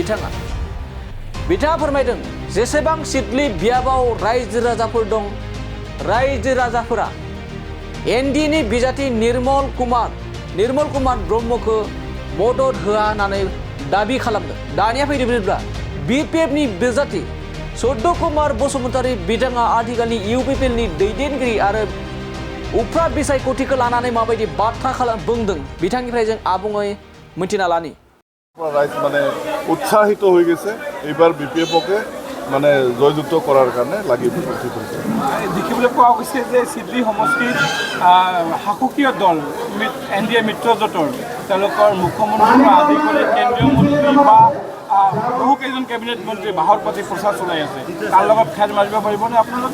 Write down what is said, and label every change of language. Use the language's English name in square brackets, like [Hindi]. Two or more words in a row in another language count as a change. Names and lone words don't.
[Bodo] बिथाङा फोरमायदों जेसेबां सिदलि बियाबाव रायजो राजाफोर दं रायजो राजाफोरा एनडिनि बिजाथि निर्मल कुमार ब्रह्मखौ मदद होआ होननानै दाबि खालामदों दानिया फैदोंब्ला बिपिएफनि बिजाथि सौदु कुमार बसुमतारी बिथाङा आथिखालनि इउपिपिएलनि दैदेनगिरि आरो उफ्रा बिसायख'थिखौ लानानै माबायदि बाथ्रा बुंदों बिथांनिफ्राय जों आबुङै मिथिना लानि [Bangla] রাইজ মানে উৎসাহিত হয়ে গেছে এবার বিপিএফকে মানে জয়যুক্ত করার কারণে লাগি [Assamese] দেখিবলৈ পোৱা গৈছে যে সিডলি সমষ্টিৰ শাসকীয় দল এনডিএ মিত্ৰজোঁটৰ তেওঁলোকৰ মুখ্যমন্ত্ৰী আদি কৰি কেন্দ্ৰীয় মন্ত্ৰী বা বহুকেইজন কেবিনেট মন্ত্ৰী বাহৰ প্ৰতি প্ৰচাৰ চলাই আছে তাৰ লগত খেল মাৰিব পাৰিবনে আপোনালোকে